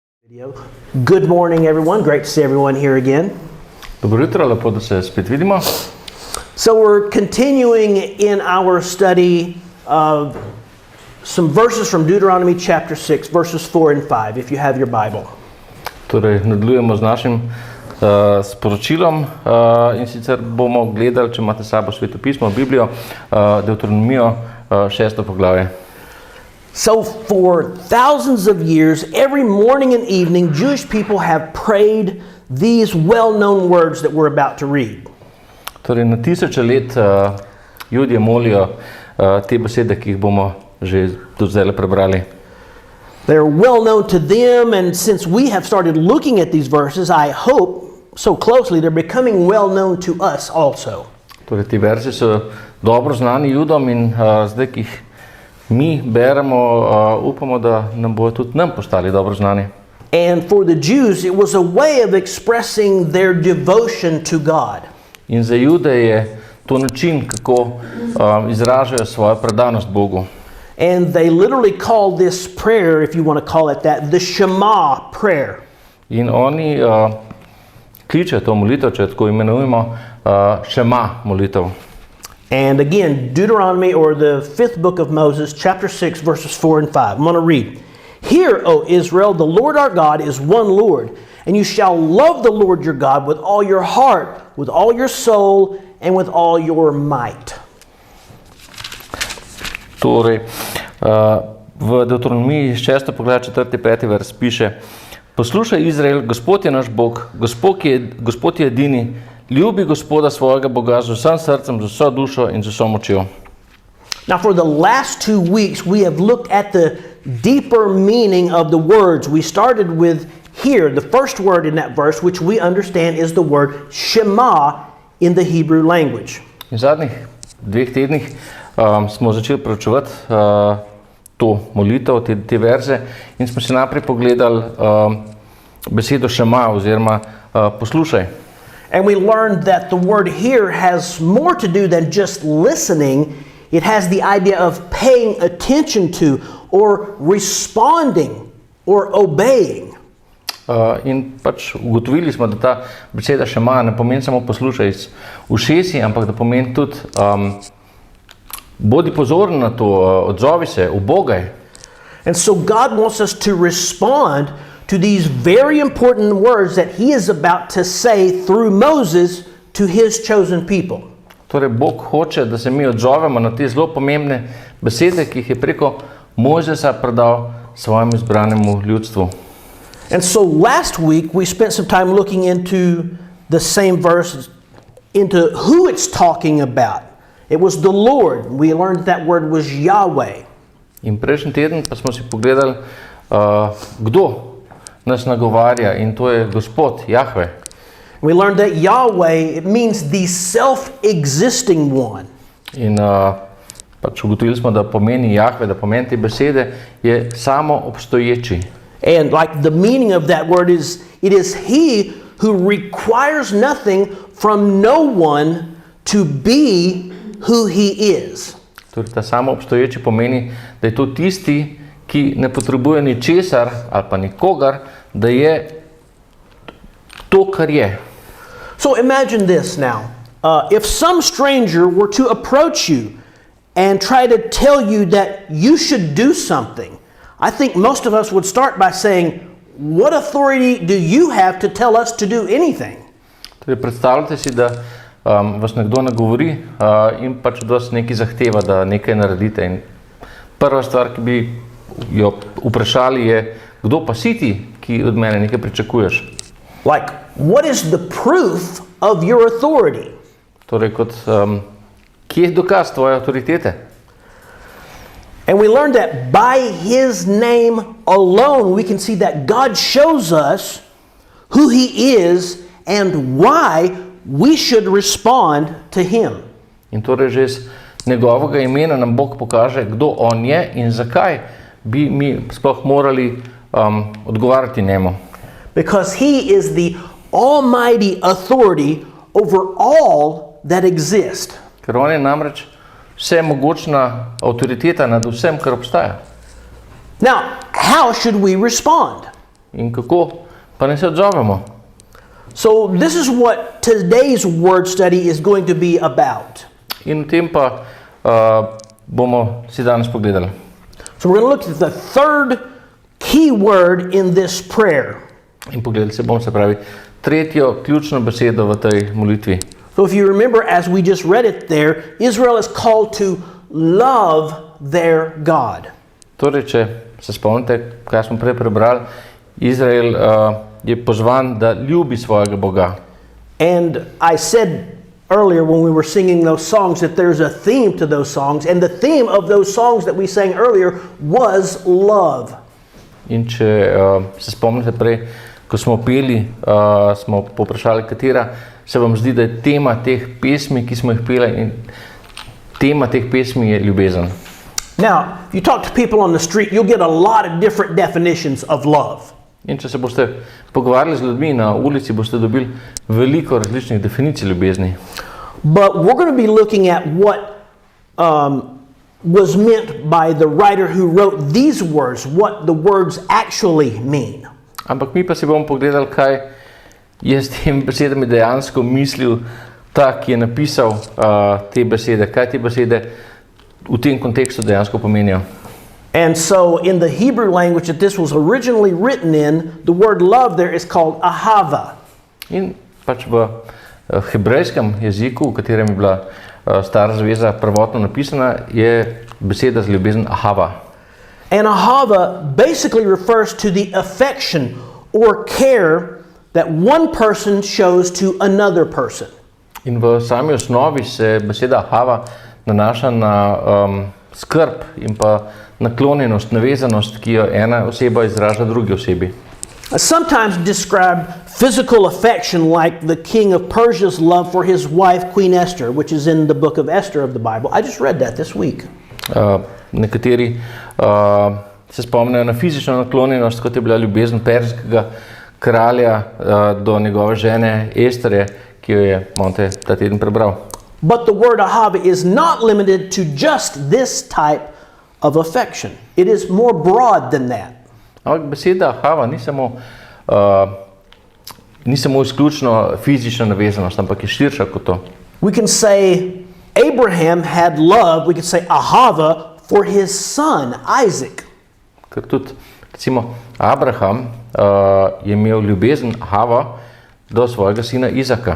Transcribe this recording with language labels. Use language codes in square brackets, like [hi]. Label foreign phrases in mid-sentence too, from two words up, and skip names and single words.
[en] Good morning, everyone. Great to see everyone here again. [sl] Dobro jutro, lepo, da se spet vidimo. [en] So we're continuing in our study of some verses from Deuteronomy chapter 6, verses 4 and 5, if you have your Bible. [sl] Torej, nadaljujemo z našim sporočilom in sicer bomo gledali, če imate s sabo sveto pismo, Biblijo, Deuteronomijo, 6. poglavje. [en] So for thousands of years, every morning and evening, Jewish people have prayed these well-known words that we're about to read. [sl] Torej, na tisoče let Judje molijo te besede, ki jih bomo že do zdaj prebrali. [en] They're well known to them, and since we have started looking at these verses, I hope so closely they're becoming well known to us also. [sl] Torej, ti versi so dobro znani Judom in zdaj, ki jih mi beremo, upamo, da nam bodo tudi nam postali dobro znani. [en] And for the Jews, it was a way of expressing their devotion to God. [sl] In za Jude je to način, kako izražajo svojo predanost Bogu. [en] And they literally call this prayer, if you want to call it that, the Shema prayer. [sl] In oni kličejo to molitev, če tako imenujemo, Shema molitev. [en] And again, Deuteronomy, or the 5th book of Moses, chapter 6, verses 4 and 5. I'm going to read. Hear, O Israel, the Lord our God is one Lord, and you shall love the Lord your God with all your heart, with all your soul, and with all your might. [sl] Torej, v Deuteronomiji 6. poglavje 4. 5. vers piše: Poslušaj, Izrael, Gospod je naš Bog, Gospod je edini, ljubi Gospoda svojega Boga z vsem srcem, z vso dušo in z vso močjo. [en] Now, for the last 2 weeks, we have looked at the deeper meaning of the words. We started with here, the first word in that verse, which we understand is the word Shema in the Hebrew language. [sl] In zadnjih 2 tednih smo začeli preučevati to molitev, te verze, in smo si najprej pogledali besedo Shema oziroma poslušaj. [en] And we learned that the word here has more to do than just listening. It has the idea of paying attention to or responding or obeying. [sl] In pač ugotovili smo, da ta beseda Shema ne pomeni samo poslušaj z ušesi, ampak da pomeni tudi bodi pozoren na to, odzovi se, ubogaj. [en] And so God wants us to respond to these very important words that he is about to say through Moses to his chosen people. [sl] Torej, Bog hoče, da se mi odzovemo na te zelo pomembne besede, ki jih je preko Mojzesa predal svojemu izbranemu ljudstvu. [en] And so last week we spent some time looking into the same verse, into who it's talking about. It was the Lord. We learned that word was Yahweh. [sl] In prejšnji teden pa smo si pogledali, kdo nas nagovarja, in to je Gospod, Jahve. [en] We learned that Yahweh, it means the self-existing one. [sl] In pač ugotovili smo, da pomeni Jahve, da pomeni te besede, je samo obstoječi. [en] And like the meaning of that word is, it is he who requires nothing from no one to be who he is. [sl] Torej, ta samo obstoječi pomeni, da je to tisti, ki ne potrebuje ničesar ali pa nikogar, da je to, kar je. [en] So imagine this now. If some stranger were to approach you and try to tell you that you should do something, I think most of us would start by saying, what authority do you have to tell us to do anything? [sl] Torej, predstavljate si, da vas nekdo nagovori in pač od vas nekaj zahteva, da nekaj naredite. In prva stvar, ki bi jo vprašali, je, kdo pa si ti, ki od mene nekaj pričakuješ? [en] Like, what is the proof of your authority? [sl] Torej, kot, kje je dokaz tvoje avtoritete? [en] And we learned that by his name alone, we can see that God shows us who he is and why we should respond to him. [sl] In torej že z njegovega imena nam Bog pokaže, kdo on je in zakaj bi mi sploh morali odgovarjati njemu. [en] Because he is the almighty authority over all that exist. [sl] Ker on je namreč vsemogočna avtoriteta nad vsem, kar obstaja. [en] Now, how should we respond? [sl] in kako, pa ne se odzovemo. [en] So this is what today's word study is going to be about. [sl] In v tem pa bomo si danes pogledali. [en] So we're going to look at the third key word in this prayer. [sl] In pogledali se bomo, se pravi, tretjo ključno besedo v tej molitvi. [en] So if you remember, as we just read it there, Israel is called to love their God. [sl] Torej, če se spomnite, kaj smo prej prebrali, Izrael je pozvan, da ljubi svojega Boga. [en] And I said earlier when we were singing those songs that there's a theme to those songs, and the theme of those songs that we sang earlier was love. [sl] In če se spomnite prej, ko smo peli, smo poprašali, katera se vam zdi, da je tema teh pesmi, ki smo jih peli, in tema teh pesmi je ljubezen. [en] Now, if you talk to people on the street, you'll get a lot of different definitions of love. [sl] In če se boste pogovarjali z ljudmi na ulici, boste dobili veliko različnih definicij ljubezni. [en] But we're going to be looking at what was meant by the writer who wrote these words, what the words actually mean. [sl] Ampak mi pa si bomo pogledali, kaj je s tem besedami dejansko mislil ta, ki je napisal te besede, kaj te besede v tem kontekstu dejansko pomenijo. [en] And so in the Hebrew language that this was originally written in, the word love there is called Ahavah. [sl] In pač v hebrejskem jeziku, v katerem je bila Stara zveza prvotno napisana, je beseda za ljubezen Ahavah. [en] And Ahavah basically refers to the affection or care that one person shows to another person. [sl] In v sami osnovi se beseda Ahavah nanaša na skrb in pa naklonjenost, navezanost, ki jo ena oseba izraža drugi osebi. [en] Sometimes described physical affection like the king of Persia's love for his wife Queen Esther, which is in the book of Esther of the Bible. I just read that this week. [sl] Nekateri se spomnijo na fizično naklonjenost, kot je bila ljubezen perzijskega kralja do njegove žene Estere, ki jo je Monte ta teden prebral. [en] But the word Ahavah is not limited to just this type of affection. It is more broad than that. [sl] Ampak beseda Ahavah ni samo izključno fizična navezanost, ampak je širša kot to. [en] We can say Abraham had love, we can say Ahavah for his son Isaac. [sl] Ker tudi, recimo, Abraham je imel ljubezen Ahavah do svojega sina Izaka.